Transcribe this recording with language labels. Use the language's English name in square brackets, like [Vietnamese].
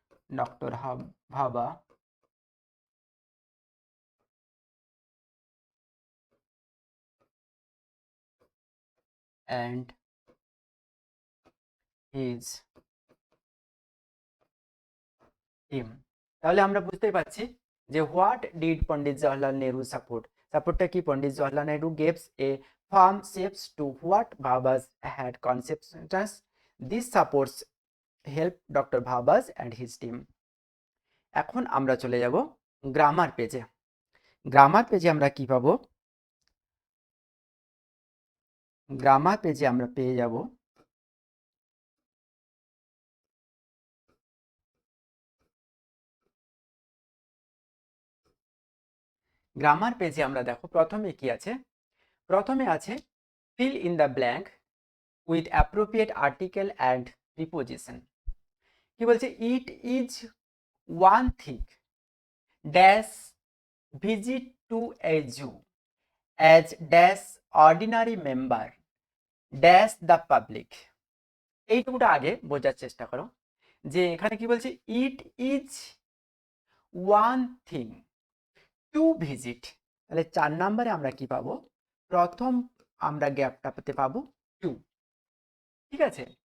[English] Doctor Bhabha and his team। [Bangla] তাহলে আমরা বুঝতেই পারছি যে [English] what did [Bangla] পন্ডিত জওহরলাল নেহরু সাপোর্টটা কি? [English] Pandit Jawaharlal Nehru gives a firm steps to what Bhabas had conceptualized. This supports help doctor Bhabha's and his team। [Bangla] এখন আমরা চলে যাব গ্রামার পেজে। গ্রামার পেজে আমরা কি পাবো? গ্রামার পেজে আমরা পেয়ে যাব গ্রামার পেজে আমরা দেখো প্রথমে কি আছে? প্রথমে আছে [English] fill in the blank with appropriate article and preposition। [Bangla] কি বলছে? [English] It is one thing dash visit to a zoo as dash ordinary member dash the public। [Bangla] এইটুকুটা আগে বোঝার চেষ্টা করো যে এখানে কি বলছে? [English] It is one thing to visit. [Bangla] তাহলে 4 নম্বরে আমরা কি পাবো? প্রথম আমরা গ্যাপটা পেতে পাবো টু। ঠিক আছে?